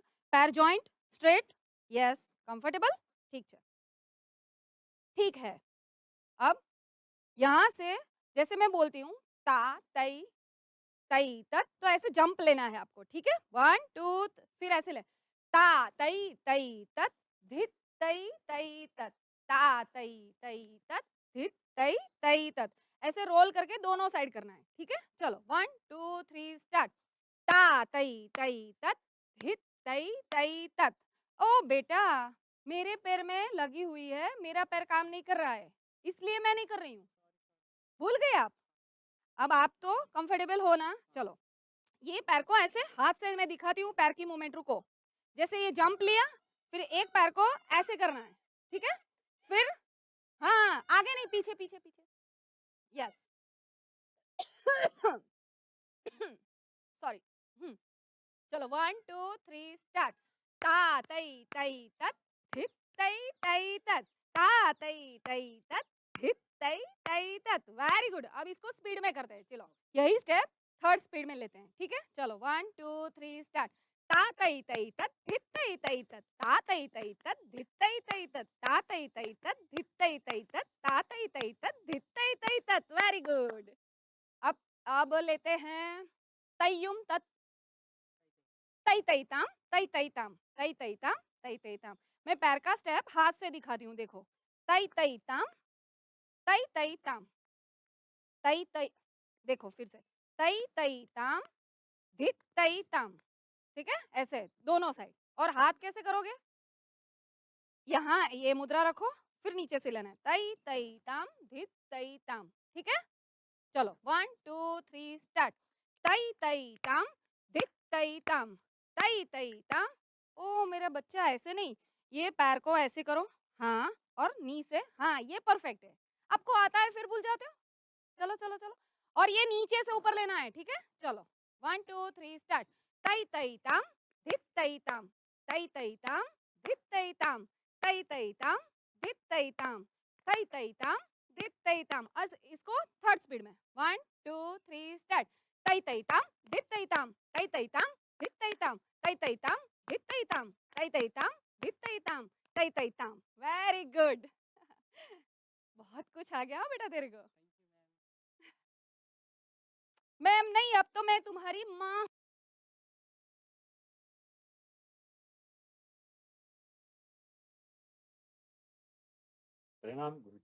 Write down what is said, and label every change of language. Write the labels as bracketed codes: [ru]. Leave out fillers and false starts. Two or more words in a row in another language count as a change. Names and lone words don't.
[en] पैर joint straight, yes comfortable, [hi] ठीक है। अब यहाँ से जैसे मैं बोलती हूँ ता तई तई तत, तो ऐसे जंप लेना है आपको, ठीक है? 1 2 फिर ऐसे ले, ता तई तई तत धित तई तई तत, ता तई तई तत धित तई तई तत, ऐसे रोल करके दोनों साइड करना है, ठीक है? चलो 1 2 3 स्टार्ट। ता तई तई तत धित तई तई तत। ओ बेटा मेरे पैर में लगी हुई है, मेरा पैर काम नहीं कर रहा है, इसलिए मैं नहीं कर रही हूँ। भूल गए आप? अब आप तो कंफर्टेबल हो ना? चलो ये पैर को ऐसे हाथ से मैं दिखाती हूँ, पैर की मूवमेंट रुको। जैसे ये जंप लिया, फिर एक पैर को ऐसे करना है, ठीक है? फिर हाँ आगे नहीं, पीछे पीछे पीछे, [en] yes sorry. [hi] चलो 1 2 3 स्टार्ट। ता तई तई तत धित तई तई तत, ता तई तई तत धित तई तई तत। [en] very good. [hi] अब इसको स्पीड में करते हैं, चलो यही [en] step third speed [hi] में लेते हैं, ठीक है? चलो 1 2 3 स्टार्ट। ता तई तई तत धित तई तई तत, ता तई तई तत धित तई तई तत, ता तई तई तत धित तई तई तत, ता तई तई तत धित तई तई तत। [en] very good. [hi] अब लेते हैं तय्युम तत तई तई ताम तई तई ताम तई तई ताम तई तई ताम। मैं पैर का स्टेप हाथ से दिखाती हूँ, देखो तई तई ताम तई तई ताम तई तई, देखो फिर से तई तई ताम धित तई ताम, ठीक है? ऐसे दोनों साइड। और हाथ कैसे करोगे? यहाँ ये मुद्रा रखो, फिर नीचे से लेना है तई तई ताम धित तई ताम, ठीक है? चलो 1 2 3 स्टार्ट। तई तई ताम धित तई ताम तई तई ताम। ओ मेरा बच्चा ऐसे नहीं, ये पैर को ऐसे करो, हाँ, और नी से, हाँ ये परफेक्ट है। आपको आता है फिर भूल जाते हो। चलो चलो चलो, और ये नीचे से ऊपर लेना है, ठीक है? चलो 1 2 3 स्टार्ट। तई तई ताम धित तई ताम तई तई ताम धित तई ताम तई तई ताम धित तई ताम तई तई ताम धित तई ताम। आज इसको [en] third speed [hi] में 1 2 3 स्टार्ट। तई तई ताम धित तई ताम तई तई ताम धित तई ताम तई तई ताम धित तई ताम तई तई ताम धित तई ताम तई तई ताम। [en] very good. [hi] बहुत कुछ आ गया बेटा तेरे को। मैम नहीं, अब तो मैं तुम्हारी माँ। प्रणाम गुरु।